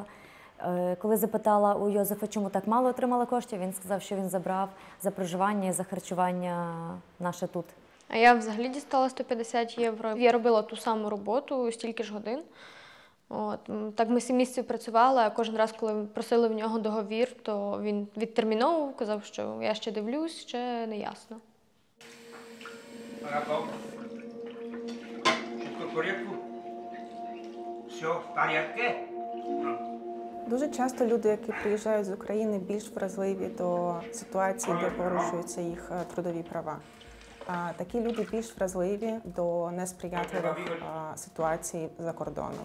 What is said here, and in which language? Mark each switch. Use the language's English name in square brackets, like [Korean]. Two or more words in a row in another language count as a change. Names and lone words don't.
[Ukrainian] Коли запитала у Йозефа, чому так мало отримала коштів, він сказав, що він забрав за проживання і за харчування наше тут. А я взагалі дістала 150 євро. Я робила ту саму роботу, стільки ж годин. Так ми 7 місяців працювали, а кожен раз, коли просили в нього договір, то він відтерміновував, казав, що я ще дивлюсь, ще не ясно. [Slovak] Všetko v poriadku? [Ukrainian] Все в порядку? Дуже часто люди, які приїжджають з України, більш вразливі до ситуації, де порушуються їх трудові права. Такі люди більш вразливі до несприятливих ситуацій за кордоном.